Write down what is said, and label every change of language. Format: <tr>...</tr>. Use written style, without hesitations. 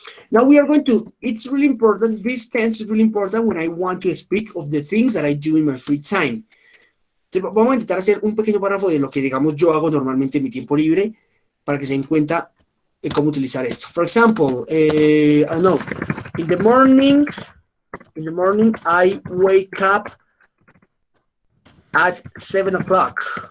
<en>Now we are going to, it's really important, this tense is really important when I want to speak of the things that I do in my free time.</en> <es>Entonces, vamos a intentar hacer un pequeño párrafo de lo que, digamos, yo hago normalmente en mi tiempo libre para que se den cuenta de cómo utilizar esto.</es> <en>For example, I don't know, in the morning I wake up at 7 o'clock.</en>